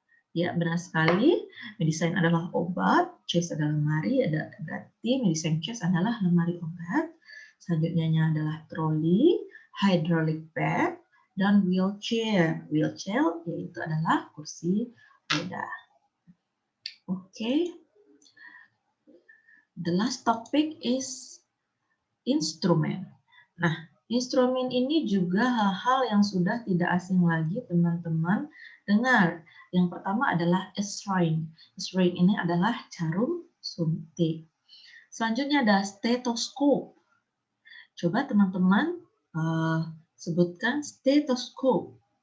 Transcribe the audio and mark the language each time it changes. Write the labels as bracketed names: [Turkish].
[Indonesian] Ya, benar sekali. Medicine adalah obat, chest adalah lemari, berarti medicine chest adalah lemari obat. Selanjutnya adalah trolley, hydraulic bag, dan wheelchair. Wheelchair yaitu adalah kursi roda. Oke. [English] The last topic is instrument. [Indonesian] Nah, instrumen ini juga hal-hal yang sudah tidak asing lagi teman-teman dengar. Yang pertama adalah syringe. Syringe ini adalah jarum suntik. Selanjutnya ada stethoscope. Coba teman-teman sebutkan stethoscope.